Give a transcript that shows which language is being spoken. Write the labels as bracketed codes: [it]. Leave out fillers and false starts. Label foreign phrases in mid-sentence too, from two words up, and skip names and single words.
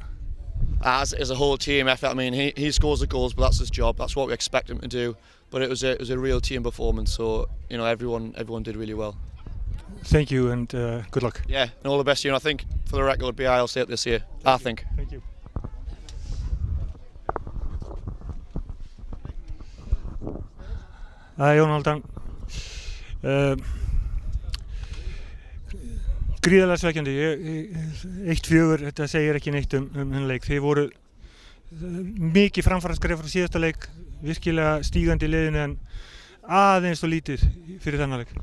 [en] As a whole team effort. I mean, he scores the goals, but that's his job. That's what we expect him to do. But it was a real team performance. So everyone did really well. Thank you and good luck. Yeah, and all the best to you. And I think for the record, BI will say it this year. I think. Thank you. [is] Jón Hálfdán. Gríðarlega svekkjandi. 1-4, þetta segir ekki neitt um leik. Þið voru mikið framfaraskref frá síðasta leik, virkilega stígandi í liðinu en aðeins og lítið fyrir þennan leik.